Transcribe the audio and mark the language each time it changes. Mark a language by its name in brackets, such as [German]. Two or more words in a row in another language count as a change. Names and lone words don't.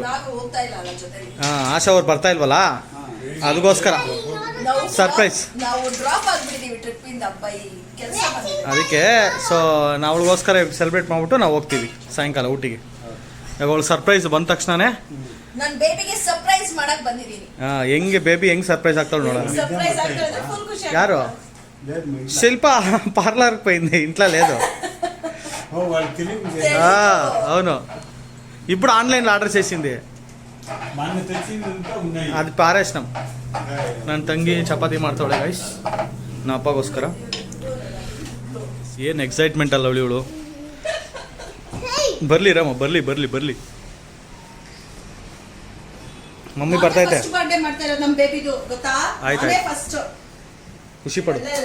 [Kannada] ಹಾಂ ಆಶಾ ಅವ್ರು ಬರ್ತಾ ಇಲ್ವಲ್ಲ, ಅದಕ್ಕೋಸ್ಕರ ಸರ್ಪ್ರೈಸ್ ಅದಕ್ಕೆ. ಸೊ ನಾವು ಅವಳಿಗೋಸ್ಕರ ಸೆಲೆಬ್ರೇಟ್ ಮಾಡಿಬಿಟ್ಟು ನಾವು ಹೋಗ್ತೀವಿ ಸಾಯಂಕಾಲ ಊಟಿಗೆ. ಇವಾಗ ಅವಳು ಸರ್ಪ್ರೈಸ್ ಬಂದ ತಕ್ಷಣನೇ ಹಾಂ ಹೆಂಗೆ ಬೇಬಿ ಹೆಂಗೆ ಸರ್ಪ್ರೈಸ್ ಆಗ್ತಾಳೆ ನೋಡೋಣ. [Telugu] ಯಾರು ಶಿಲ್ಪ పార్లర్కి పోయింది, ఇంట్లో లేదు. అవును, ఇప్పుడు ఆన్లైన్లో ఆర్డర్ చేసింది, అది పారేసినాం. [Kannada] ನನ್ನ ತಂಗಿ ಚಪಾತಿ ಮಾಡ್ತಾಳೆ ಗೈಸ್ ನಮ್ಮ ಅಪ್ಪಗೋಸ್ಕರ. ಏನು ಎಕ್ಸೈಟ್ಮೆಂಟ್ ಅಲ್ಲ ಅವಳು. ಬರಲಿ ರಾಮ, ಬರಲಿ ಬರಲಿ ಬರಲಿ. ಮಮ್ಮಿ ಬರ್ತೈತೆ. ಆಯ್ತು ಖುಷಿ ಪಡು.